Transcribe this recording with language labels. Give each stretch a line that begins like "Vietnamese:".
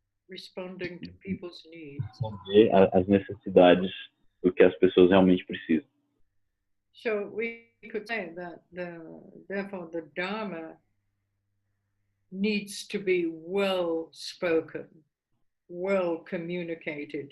English: Responding to people's needs.
Portuguese: Responder às necessidades do que as pessoas realmente precisam.
English: So we could say that therefore the Dharma needs to be well spoken, well communicated.